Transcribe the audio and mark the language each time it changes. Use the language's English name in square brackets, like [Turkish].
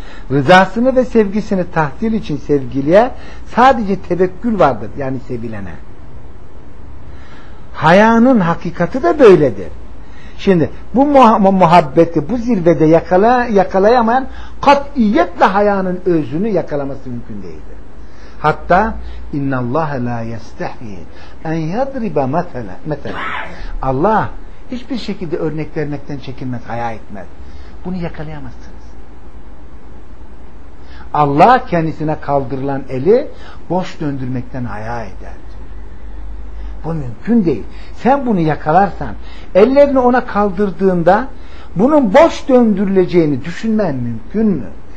[Turkish] Rızasını ve sevgisini tahsil için sevgiliye sadece tevekkül vardır, yani sevilene. Hayanın hakikati de böyledir. Şimdi bu muhabbeti bu zirvede yakalayamayan kat'iyetle hayanın özünü yakalaması mümkün değildir. [Arabic] Hatta اِنَّ اللّٰهَ لَا يَسْتَحْيِ اَنْ يَدْرِبَ مَثَلًا. [Turkish] Allah hiçbir şekilde örnek vermekten çekinmez, haya etmez. Bunu yakalayamazsınız. Allah kendisine kaldırılan eli boş döndürmekten haya eder. Bu mümkün değil. Sen bunu yakalarsan, ellerini ona kaldırdığında bunun boş döndürüleceğini düşünmen mümkün mü?